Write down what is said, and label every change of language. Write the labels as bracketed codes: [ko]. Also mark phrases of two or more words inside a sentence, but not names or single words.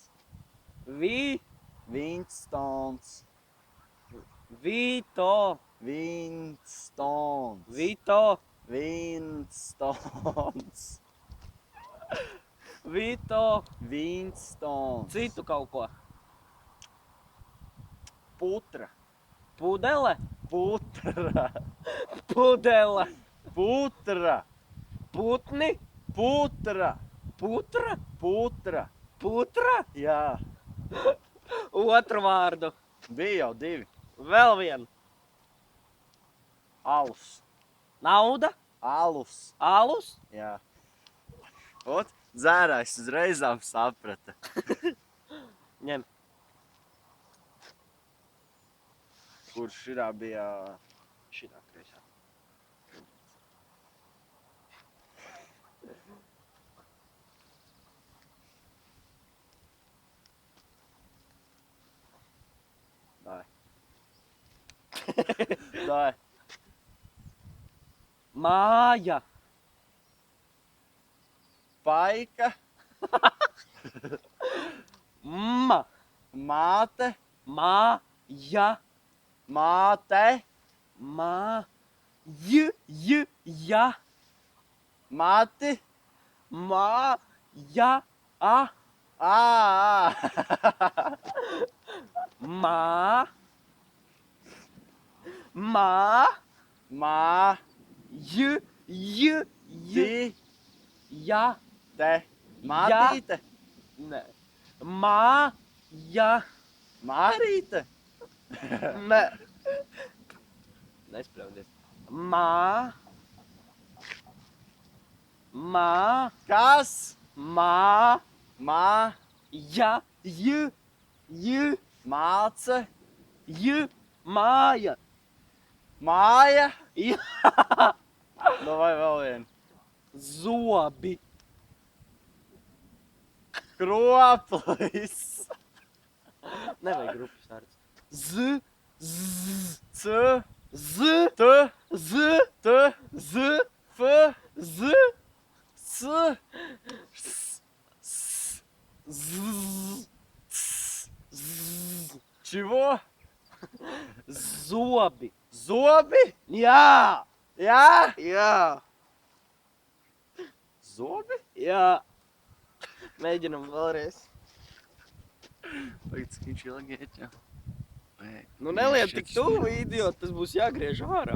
[lv] Vi. Winstons. Vito. Winstons. Vito. Winstons. Vito. Winstons. Citu kaut ko. Putra. Pudele. Putra. Pudele. Putra. Putni. Putra. Putra. Putra. Putra. Jā. Otru vārdu. Bija jau 2. Vēl vienu. Alus. Nauda. Alus. Alus. Jā. Ot, dzērājs uzreizām saprata. Ņem. Kurš širā bija... Šitā kreisā. Dai. Dai. Māja. Paika. Ma. Māte. Māja. Māte. Ma. J. Ja. Mati. Ma. Ja. A. Ā. Ma. Ma. Mā. J. Ti. Ja. Te. Mātīte. Nē. Ma. Ja. Mārīte. Nē. Nespļaudies. Ma. Ma. Kas? Ma. Mā. Ja. J. Māce. J. Māja. Māja. Ja. Nu vai vēl vien. Zobi. Kroplis. Nevajag grupas vārds. Z. C. Z. T. Z. T. Z. F. Z. C. Z. [ru] Чего? [lv] Zobi. Zobi? Jā. Jā. Jā. Zobi? Jā. Mēģinam vēlreiz. Tagad viņš ilgi iet, jā. Nu neliet tik tuvu video, tas būs jāgriež ārā.